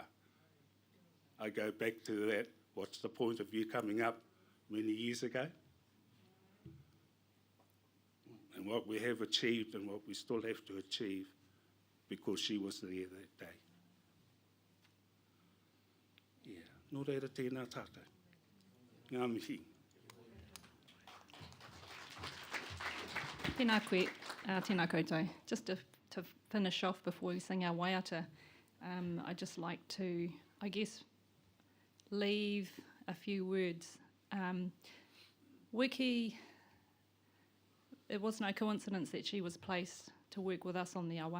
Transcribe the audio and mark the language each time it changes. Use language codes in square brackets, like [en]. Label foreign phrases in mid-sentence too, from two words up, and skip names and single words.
[en] I go back to that, what's the point of you coming up many years ago? And what we have achieved and what we still have to achieve because she was there that day. Yeah, [mi] nō reira tēnā tātou. Ngā mihi. Tēnā koe, tēnā koutou. [en] Just to finish off before we sing our waiata, I'd just like to, I guess, leave a few words. Wiki, it was no coincidence that she was placed to work with us on the awa.